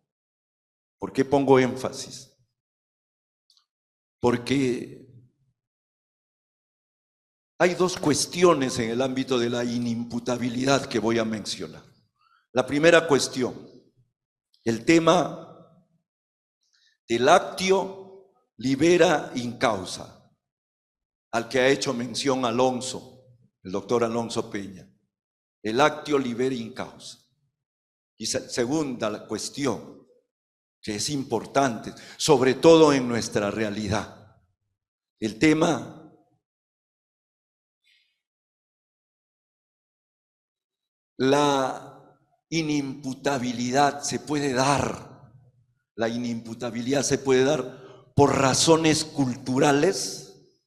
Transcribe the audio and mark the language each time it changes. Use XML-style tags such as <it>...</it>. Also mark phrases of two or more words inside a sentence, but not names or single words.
<es>¿Por qué pongo énfasis? Porque hay dos cuestiones en el ámbito de la inimputabilidad que voy a mencionar. La primera cuestión, el tema del</es> <la>actio libera in causa,</la> <es>al que ha hecho mención Alonso, el doctor Alonso Peña. El</es> <la>actio libera in causa.</la> <es>Y segunda cuestión, que es importante, sobre todo en nuestra realidad, el tema la inimputabilidad se puede dar, por razones culturales,</es>